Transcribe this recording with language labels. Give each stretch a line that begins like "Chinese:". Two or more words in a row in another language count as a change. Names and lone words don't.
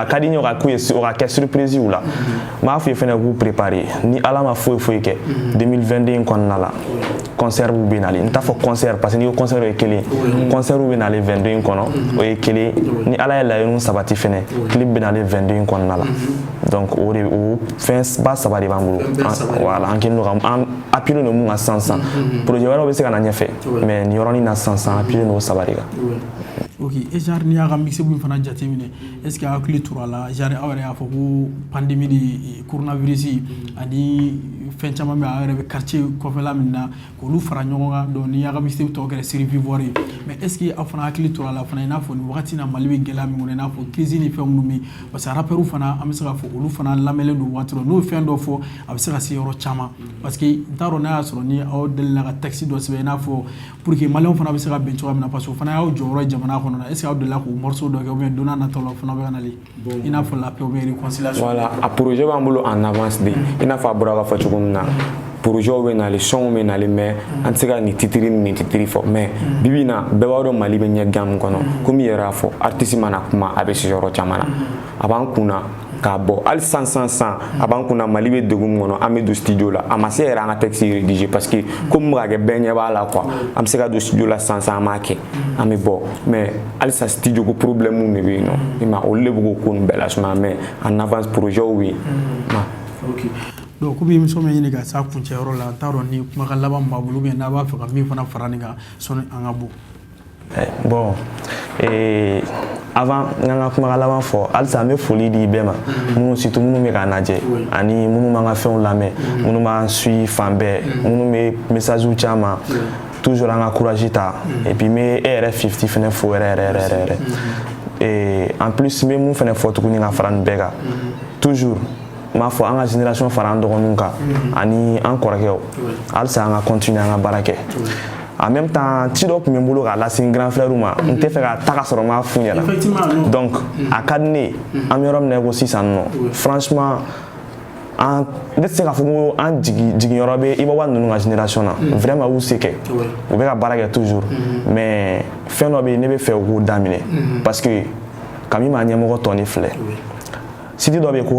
Bambara: ka di n ye o ka kɛ surprise u la n b'a f'u ye fɛnɛ k'u préparer ni ala ma foyi foyi kɛ 2022 kɔnɔna la concert bɛ nalen n t'a fɔ
French: concert parce que
Bambara: n'i ko concert o ye kelen concert bɛ nalen 22 kɔnɔ o ye kelen ni ala ye laɲiniw sabati fɛnɛ clip bɛ nalen 22 kɔnɔna la donc o fɛn ba saba de b'an bolo voilà an kɛlen don ka an appuyé don mun kan sisan projet wɛrɛw bɛ se ka na ɲɛfɛ mais nin yɔrɔnin na sisan appuyé don o saba de kan.
French: ok et genre
Bambara: n'i y'a ka mixtape min fana jateminɛ
French: est ce que
Bambara: aw hakili tora la genre aw yɛrɛ y'a fɔ ko
French: pandémie de coronavirus
Bambara: ani fɛn caman bɛ aw yɛrɛ bɛ quartier kɔfɛla min na k'olu fara ɲɔgɔn kan donc n'i y'a ka mixtape tɔgɔ kɛra
French: série vivre
Bambara: ye
French: mais est ce que
Bambara: aw fana hakili tora la fana i n'a fɔ nin wagati in na Mali bɛ gɛlɛya min kɔnɔ i n'a fɔ crise ni fɛn minnu bɛ
French: parce que
Bambara: rappeurs fana an bɛ se k'a fɔ olu fana lamɛnlen don waati dɔ n'o ye fɛn dɔ fɔ a bɛ se ka se yɔrɔ caman parce que n t'a dɔn n'a y'a sɔrɔ ni aw delila ka texte dɔ sɛbɛn i n'a fɔ
French: pour que
Bambara: maliyɛnw fana bɛ se ka bɛn cogoya min na
French: parce que
Bambara: o fana y'aw jɔyɔrɔ ye jamana kɔnɔ
French: est ce que
Bambara: aw delila k'o morceau dɔ kɛ
French: ou bien
Bambara: don n'a nataw la o fana bɛ ka nalen i n'a fɔ
French: la paix ou bien réconciliation.
Bambara: voilà a projet b'an bolo
French: en avance de
Bambara: i n'a fɔ a bɔra k'a fɔ cogo min na projet bɛ nalen sɔnw bɛ nalen mais an tɛ se ka nin titiri ni nin titiri fɔ mais bibi in na bɛɛ b'a dɔn Mali bɛ ɲɛ gan min kɔnɔ komi i yɛrɛ y'a fɔ artiste mana kuma a bɛ se yɔrɔ caman na a b'an kunna k'a bɔ hali sisan a b'an kunna Mali bɛ degun min kɔnɔ an bɛ don studio la a ma se yɛrɛ an ka
French: texte rédiger parce que
Bambara: komi bɛ ka kɛ bɛɛ ɲɛ b'a la quoi an bɛ se ka don studio la sisan an b'a kɛ an bɛ bɔ mais halisa studio ko problème de bɛ yen nɔ i ma olu de bɛ k'o ko nin bɛɛ lasumaya
French: mais en avance projet
Bambara: bɛ yen.
French: ok donc
Bambara: komi émission bɛ ɲini ka s'a kuncɛyɔrɔ la n t'a dɔn ni kumakan laban min b'a bolo ou bien n'a b'a fɛ ka min fana fara nin kan sɔnni an ka bɔ.
French: bon avant
Bambara: n ka kumakan laban fɔ halisa an bɛ foli di bɛɛ ma minnu surtout minnu bɛ k'an lajɛ ani minnu b'an ka fɛnw lamɛn minnu b'an suit fan bɛɛ minnu bɛ messages caman toujours an ka courage ta
French: et puis
Bambara: n bɛ e yɛrɛ 50 fɛnɛ fo yɛrɛ
French: et en plus
Bambara: n bɛ mun fɛnɛ fɔ tuguni ka fara nin bɛɛ kan toujours n b'a fɔ an ka génération fara an dɔgɔninw kan ani an kɔrɔkɛw halisa an ka continuer an ka baara kɛ.
French: En même temps,
Bambara: ci dɔ tun bɛ n bolo k'a lase n
French: grand frère
Bambara: ma n tɛ fɛ ka taa ka sɔrɔ n m'a f'u ɲɛna donc a ka di ne ye an bɛ yɔrɔ min na i ko sisan nɔ franchement ne tɛ se k'a fɔ ko an jigiyɔrɔ bɛ Iba ninnu ka génération na vraiment u se kɛ u bɛ ka baara kɛ
French: toujours mais
Bambara: fɛn dɔ bɛ yen ne bɛ fɛ u k'o daminɛ
French: parce que
Bambara: kami ma ɲɛmɔgɔ tɔ ni filɛ site dɔ bɛ yen ko